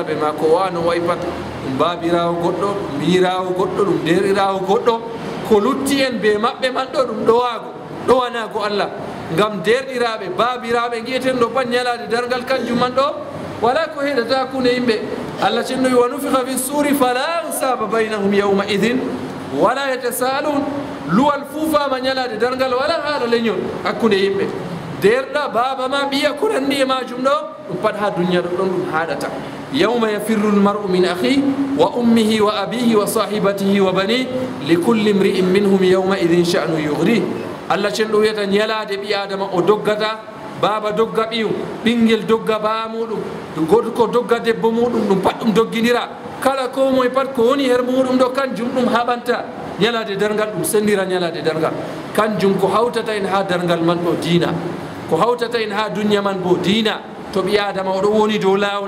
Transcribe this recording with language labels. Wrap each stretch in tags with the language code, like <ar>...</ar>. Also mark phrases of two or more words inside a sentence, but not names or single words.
<ff>ɓe ma ko wano way pat ɗum babirawo goɗɗo ɗum mirawo goɗɗo ɗum derɗirawo goɗɗo ko lutti en be maɓɓe man ɗo ɗum ɗowago ɗowanago Allah ngam derɗiraɓe babiraɓe gui'eten ɗo pat ñalade dargal kanjum man ɗo wala ko heɗata hakkude yimɓe Allah cennoyi</ff> <ar>ونفخ في الصور فلا أنساب بينهم يومئذ ولا يتساءلون</ar> <ff>luwal fuufama ñalade dargal wala haala leñol hakkude yimɓe derɗa baba ma ɓiya ko nanndi e majum ɗo ɗum pat ha duniya ɗo ɗon ɗum haɗata</ff> <ar>يوم يفر المرء من أخيه وأمه وأبيه وصاحبته وبنيه لكل امرئ منهم يومئذ شأن يغنيه</ar> <ff>Allah cenɗo wiyata ñalade ɓi adama o doggata baba dogga ɓiyum ɓinguel dogga baa muɗum gorko dogga debbo muɗum ɗum pat ɗum dogginira kala ko moye pat ko woni her muɗum ɗo kanjum ɗum haɓanta ñalade dargal ɗum sendira ñalade dargal kanjum ko hawtata en ha dargal man ɗo diina ko hawtata en ha duniya man bo diina to ɓi adama oɗo woni dow lawol</ff>